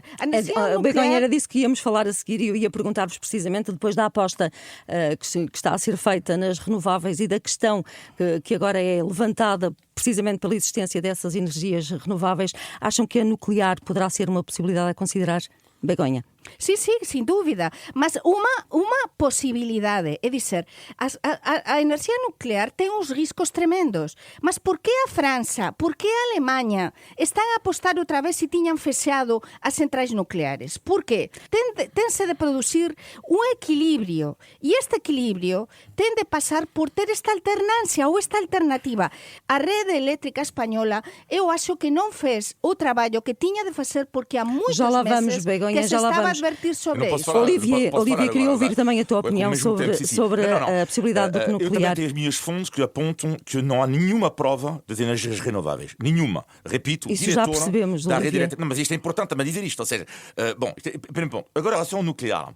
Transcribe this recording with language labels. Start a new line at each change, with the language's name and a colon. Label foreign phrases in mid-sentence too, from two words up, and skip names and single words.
Portuguese: A Begonha disse que íamos falar a seguir e eu ia perguntar-vos precisamente, depois da aposta que está a ser feita nas renováveis e da questão que agora é levantada precisamente pela existência dessas energias renováveis, acham que a nuclear poderá ser uma possibilidade a considerar? Begonha.
Galician: Sí, sin dúbida. Mas unha posibilidade, é dizer, a enerxía nuclear ten uns riscos tremendos. Mas por que a França, por que a Alemanha están a apostar outra vez se tiñan fexado as centrais nucleares? Por que? Tense de producir un equilibrio, e este equilibrio ten de pasar por ter esta alternancia ou esta alternativa. A rede eléctrica española, eu acho que non fez o traballo que tiña de facer porque há muitos meses
Portuguese: Begonha,
Galician: que se estaba a advertir sobre isso.
Portuguese: Olivier, queria ouvir também a tua opinião sobre a possibilidade do nuclear. Eu também tenho as minhas fontes que apontam que não há nenhuma prova das energias renováveis. Nenhuma. Repito, isso já percebemos, da rede elétrica. Não, mas isto é importante também dizer isto. Ou seja, agora em relação ao nuclear.